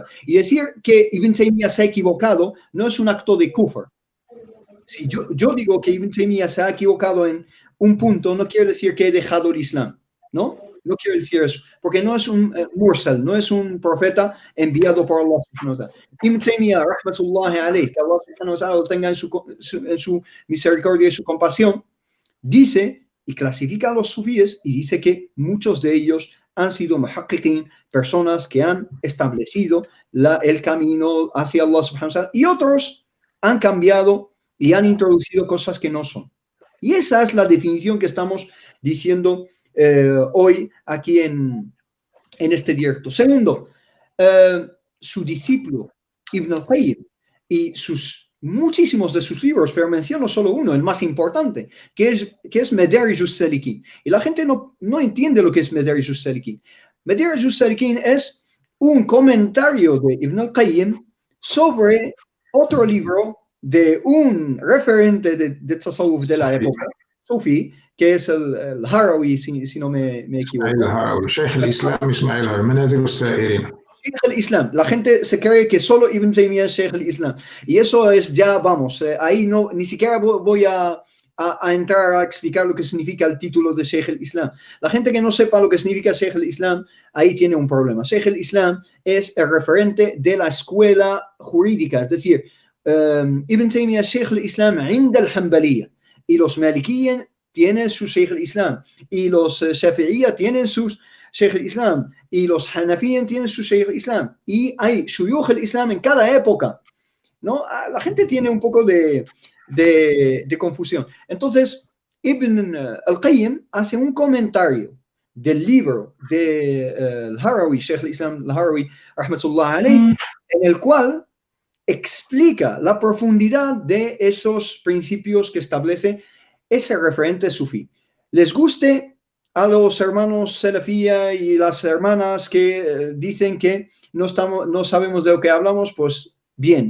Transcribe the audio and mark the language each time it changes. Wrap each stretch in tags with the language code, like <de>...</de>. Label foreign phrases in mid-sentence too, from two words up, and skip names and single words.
<es>Y decir que Ibn Taymiyyah se ha equivocado no es un acto de kufr. Si yo digo que Ibn Taymiyyah se ha equivocado en un punto, no quiere decir que he dejado el Islam, ¿no? No quiero decir eso, porque no es un mursal, no es un profeta enviado por</es> <ar>Allah subhanahu wa ta'ala.</ar> <es>Ibn Taymiyyah,</es> <ar>rahmatullahi alayhi,</ar> <es>que</es> <ar>Allah subhanahu wa ta'ala</ar> <es>lo tenga en su misericordia y su compasión, dice y clasifica a los sufíes y dice que muchos de ellos han sido muhaqqiqin, personas que han establecido el camino hacia</es> <ar>Allah subhanahu wa ta'ala,</ar> <es>y otros han cambiado y han introducido cosas que no son. Y esa es la definición que estamos diciendo hoy aquí en este directo. Segundo, su discípulo Ibn al-Qayyim y muchísimos de sus libros, pero menciono solo uno, el más importante, que es Madarij as-Salikin. Y la gente no entiende lo que es Madarij as-Salikin. Madarij as-Salikin es un comentario de Ibn al-Qayyim sobre otro libro de un referente de tasawwuf de la época, Sufi, que es el Harawi, si no me equivoco. El Harawi, Sheikh al-Islam Ismail Harawi, Manazil al-Sa'irin. Sheikh al-Islam. La gente se cree que solo Ibn Taymiyyah es Sheikh al-Islam. Y eso es ya, vamos, ahí ni siquiera voy a entrar a explicar lo que significa el título de Sheikh al-Islam. La gente que no sepa lo que significa Sheikh al-Islam, ahí tiene un problema. Sheikh al-Islam es el referente de la escuela jurídica, es decir, Ibn Taymiyyah es Sheikh al-Islam</es> <ar>inda al-Hanbaliyya,</ar> <es>y los Malikiyyin tienen su Sheikh al-Islam, y los Shafi'iyya tienen sus Sheikh al-Islam, y los Hanafiyyin tienen su Sheikh al-Islam, y hay</es> <ar>Shuyukh al-Islam</ar> <es>en cada época. ¿no? La gente tiene un poco de confusión. Entonces, Ibn al-Qayyim hace un comentario del libro de al-Harawi, Sheikh al-Islam al-Harawi,</es> <ar>rahmatullah alayh,</ar> <es>en el cual explica la profundidad de esos principios que establece ese referente sufí. Les guste a los hermanos Salafía y las hermanas que dicen que no sabemos de lo que hablamos, pues bien.</es>